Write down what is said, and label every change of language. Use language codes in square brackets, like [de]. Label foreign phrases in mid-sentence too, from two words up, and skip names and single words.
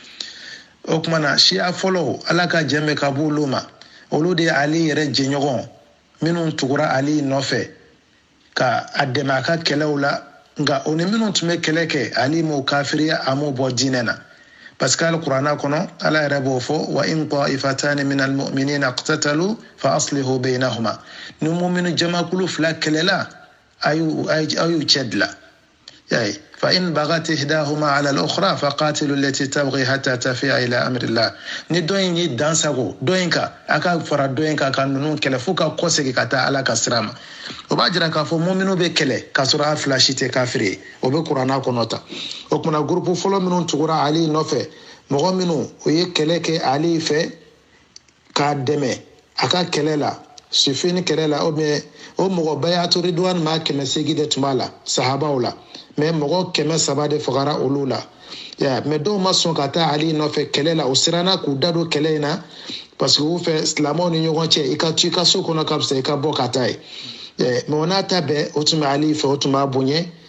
[bm] o kumana siya fɔlɔ Ala ka jɛn ka bɔ olu ma olu de ye Ali yɛrɛ jɛɲɔgɔn minnu tugura Ali nɔfɛ ka a dɛmɛ a ka kɛlɛw la nka o ni minnu tun bɛ kɛlɛ kɛ Ali m'o kafiriya a m'o bɔ diinɛ na [fr] parce que [bm] alikuranɛ kɔnɔ Ala yɛrɛ b'o fɔ [ar] وإن طائفتان من المؤمنين اقتتلوا فأصلحوا بينهما [bm] ni mu'minu jamakulu fila kɛlɛla a y'u cɛ dilan yaye [ar] فإن بغت إحداهما على الأخرى فقاتلوا التي تبغي حتى تفيء إلى أمر الله [bm] ni dɔ in ye dansago dɔ in kan a ka fara dɔ in kan ka ninnu kɛlɛ fo ka kɔsegin ka taa Ala ka sira ma o b'a jira k'a fɔ mu'minu bɛ kɛlɛ k'a sɔrɔ a fila si tɛ kafiri ye o bɛ kuranɛ kɔnɔ ta o kumana groupe fɔlɔ minnu tugura Ali nɔfɛ mɔgɔ minnu o ye kɛlɛ kɛ Ali fɛ k'a dɛmɛ a ka kɛlɛ la Sifin kɛlɛ la o mɔgɔ bayatu Ridwan maa 800 de tun b'a la sahabaw la mais mɔgɔ 300 de fagara olu la mais dɔw ma sɔn ka taa Ali nɔfɛ kɛlɛ la o siranna k'u da don kɛlɛ in na [fr] parce que [bm] u fɛ silamɛw ni ɲɔgɔn cɛ i ka to i ka so kɔnɔ ka fisa i ka bɔ ka taa ye mais o n'a ta bɛɛ o tun bɛ Ali fɛ o tun b'a bonya